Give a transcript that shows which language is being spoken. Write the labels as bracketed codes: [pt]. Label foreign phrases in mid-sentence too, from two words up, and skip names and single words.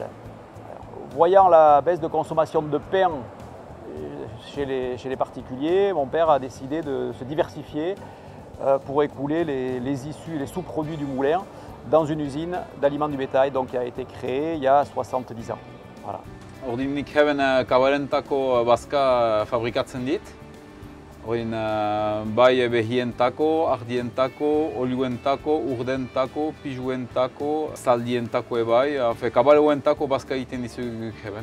[fr] Voyant la baisse de consommation de pain chez les particuliers, mon père a décidé de se diversifier pour écouler les issues, les sous-produits du moulin dans une usine d'aliments du bétail donc, qui a été créée il y a 70 ans. Voilà. [eu] Ordinik hemen kabarentako bazka fabrikatzen dit. Bai behientako, ardientako, oliuentako, urdentako, pijuentako, zaldientako ebai, kabaleuentako bazka egiten dizugu heben.